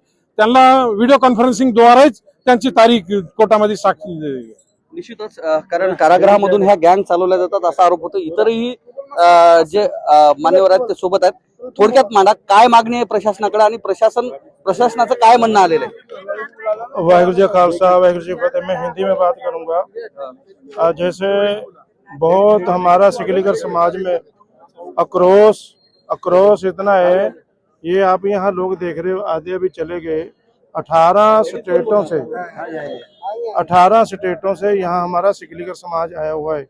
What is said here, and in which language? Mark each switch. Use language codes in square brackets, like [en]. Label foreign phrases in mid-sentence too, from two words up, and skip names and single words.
[mr] त्यांना [en] video conferencing [mr] द्वाराच त्यांची तारीख कोर्टामध्ये साक्षी. निश्चितच, कारण कारागृहामधून ह्या गँग चालवल्या जातात असा आरोप होतो. इतरही जे मान्यवर आहेत ते सोबत आहेत. थोडक्यात मांडा, काय मागणी आहे प्रशासनाकडे आणि प्रशासनाचं काय म्हणणं आलेलं आहे? [pa] ਵਾਹਿਗੁਰੂ ਜੀ ਖ਼ਾਲਸਾ ਵਾਹਿਗੁਰੂ ਜੀ ਫ਼ਤਹਿ. [hi] मैं हिंदी में बात करूंगा. जैसे बहुत हमारा सिकलीगर समाज में आक्रोश इतना है, ये आप यहाँ लोग देख रहे हो, आधे अभी चले गए. 18 स्टेटों से यहाँ हमारा सिकलीगर समाज आया हुआ है.